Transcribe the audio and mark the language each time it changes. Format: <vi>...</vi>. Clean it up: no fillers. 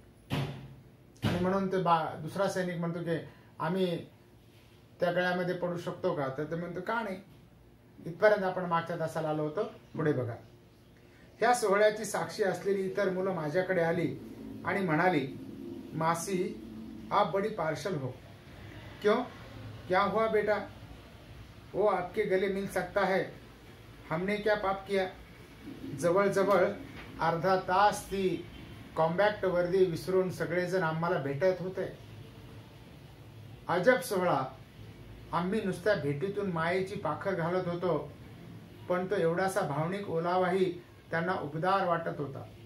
<mr>आणि म्हणून ते दुसरा सैनिक म्हणतो की आम्ही त्या गळ्यामध्ये पडू शकतो का? तर ते म्हणतो का नाही. इथपर्यंत आपण मागच्या तासाला आलो होतो. पुढे बघा. ह्या सोहळ्याची साक्षी असलेली इतर मुलं माझ्याकडे आली आणि म्हणाली,</mr> <hi>मासी आप बड़ी पार्शल हो. क्यों, क्या हुआ बेटा? वो आपके गले मिल सकता है, हमने क्या पाप किया?</hi> <mr>जवळजवळ अर्धा तास ती कॉम्बॅक्ट वर्दी विसरून सगळेजण आम्हाला भेटत होते. अजब सोहळा. आम्ही नुसत्या भेटीतून मायेची पाखर घालत होतो, पण तो एवढासा भावनिक ओलावाही त्यांना उबदार वाटत होता.</mr>